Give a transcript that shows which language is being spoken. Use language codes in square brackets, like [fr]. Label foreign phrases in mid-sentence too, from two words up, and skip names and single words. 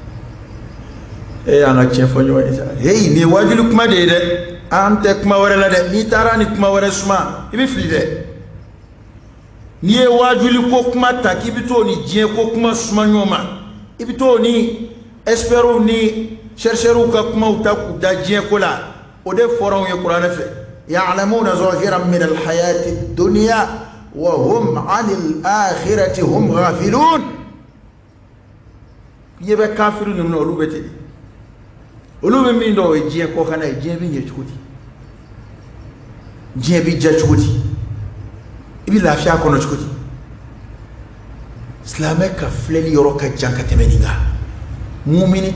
[bm] an ka tiɲɛ fɔ ɲɔgɔn ye sa nin ye wajuli kuma de ye dɛ an tɛ kuma wɛrɛ la dɛ n'i taara ni kuma wɛrɛ suma i bɛ fili dɛ n'i ye wajuli ko kuma ta k'i bɛ t'o ni diɲɛ ko kuma suma ɲɔgɔn ma i bɛ t'o ni experts ni chercheurs ka kumaw ta k'u da diɲɛ ko la o de fɔra anw ye kuranɛ fɛ [ar] يعلمون ظاهرا من الحياة الدنيا وهم عن الآخرة هم غافلون [bm] ye bɛ kafiru ninnu olu bɛ ten olu bɛ min dɔn o ye diɲɛ kɔ kana ye diɲɛ bɛ ɲɛ cogo di diɲɛ bɛ diya cogo di i bɛ lafiya kɔnɔ cogo di silamɛ ka filɛli yɔrɔ ka jan ka tɛmɛ nin kan mumini